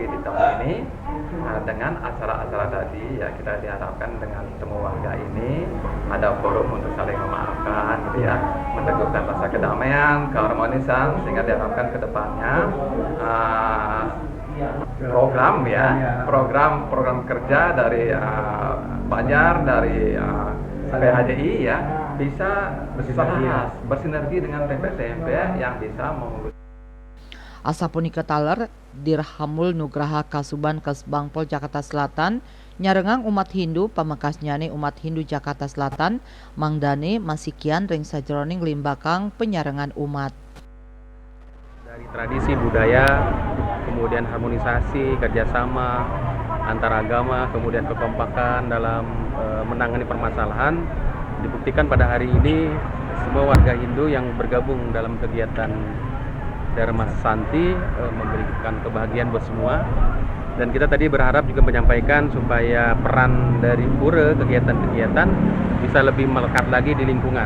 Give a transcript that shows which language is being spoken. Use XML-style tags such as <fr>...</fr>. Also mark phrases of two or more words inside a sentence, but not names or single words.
<id>di tahun ini dengan acara-acara tadi ya, kita diharapkan dengan semua warga ini ada forum untuk saling memaafkan gitu ya, meneguhkan rasa kedamaian, keharmonisan, sehingga diharapkan ke depannya program kerja dari Banjar, dari PHDI ya bisa bersinergi dengan TMP yang bisa mengurus.</id> <ban>Asapunika taler Dirhamul Nugraha Kasuban Kesbangpol Jakarta Selatan nyarengang umat Hindu pamekasnyane umat Hindu Jakarta Selatan mangdane masikian ring sajroning limbakang penyarengan umat.</ban> <id>Dari tradisi budaya, kemudian harmonisasi, kerjasama antar agama, kemudian kekompakan dalam menangani permasalahan dibuktikan pada hari ini semua warga Hindu yang bergabung dalam kegiatan Dharma Santi memberikan kebahagiaan buat semua, dan kita tadi berharap juga menyampaikan supaya peran dari pura kegiatan-kegiatan bisa lebih melekat lagi di lingkungan.</id>